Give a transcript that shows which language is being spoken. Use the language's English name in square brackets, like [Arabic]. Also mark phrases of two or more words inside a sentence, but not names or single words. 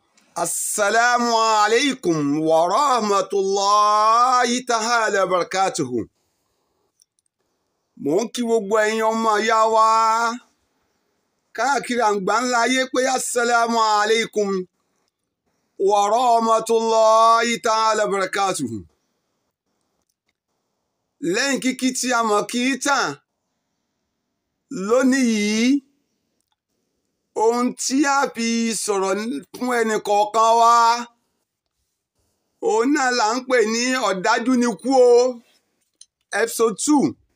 [Arabic] السلام عليكم و رحمة الله تعالى بركاته. [Yoruba] Mo ń kí gbogbo ẹ̀yin ọmọ ìyá wa káàkiri àgbáńlá ayé pé [Arabic] السلام عليكم و رحمة الله تعالى بركاته. [Yoruba] Lẹ́yìn kíkí tí a mọ̀ kí tàn lónìí yìí, ohun tí a fi sọ̀rọ̀ fún ẹnì kọ̀ọ̀kan wa òun náà là ń pè ní ọ̀dájú ni kú o episode 2.